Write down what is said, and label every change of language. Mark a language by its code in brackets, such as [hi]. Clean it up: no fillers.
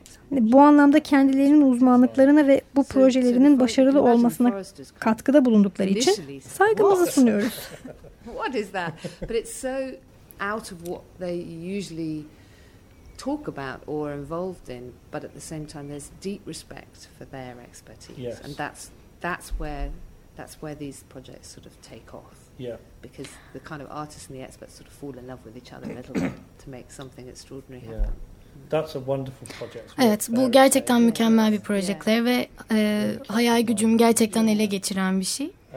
[tr] Bu anlamda kendilerinin uzmanlıklarına ve bu projelerinin başarılı olmasına katkıda bulundukları için saygımızı sunuyoruz. [en] What is that? But it's so out of what they usually talk about or are involved in, but at the same time there's deep respect for their expertise. Yes. And that's where these projects sort of take off. Yeah. Because the kind of artists and the experts sort of fall in love with each other a little bit to make something extraordinary happen. Yeah. [tr] Evet, bu gerçekten mükemmel bir proje Claire ve hayal gücümü gerçekten ele geçiren bir şey.